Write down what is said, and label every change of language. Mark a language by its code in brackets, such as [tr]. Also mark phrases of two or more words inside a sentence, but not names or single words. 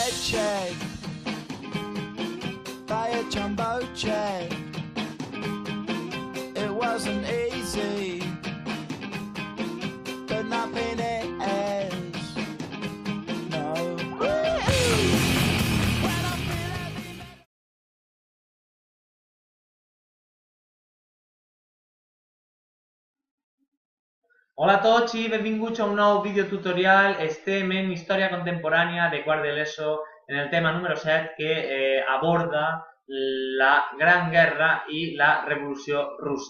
[en] check, buy a jumbo check. It wasn't easy, but nothing is. No. [ca] Hola a tots i benvinguts a un nou videotutorial. Estem en Història Contemporània de quart de l'ESO en el tema número 7 que aborda la Gran Guerra i la Revolució Russa.